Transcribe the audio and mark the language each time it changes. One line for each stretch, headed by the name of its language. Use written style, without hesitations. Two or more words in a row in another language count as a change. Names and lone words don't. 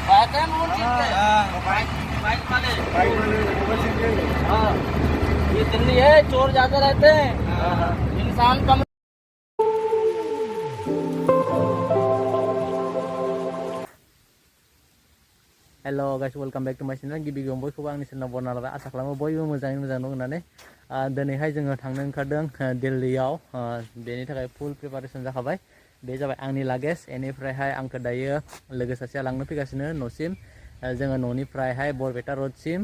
Hindi: kan वो चीज है बाइक बाइक वाले हाँ ये दिल्ली है चोर ज्यादा रहते हैं इंसान कम
English: hello guys welcome back to my channel
Bodo: गिबि गिबियाव बयखौबो आंनि चैनेलाव बरायना लाबाय आसा खालामो बयबो मोजाङै दं होननानै दिनैहाय जोङो थांनो ओंखारदों दिल्लीयाव बेनि थाखाय
English: full preparation
Bodo: जाखाबाय बे जाबाय आंनि लागेज बेनिफ्रायहाय आंखौ दायो लोगो सासेया लांनो फैगासिनो न'सिम जोङो न'निफ्रायहाय बरपेटा रडसिम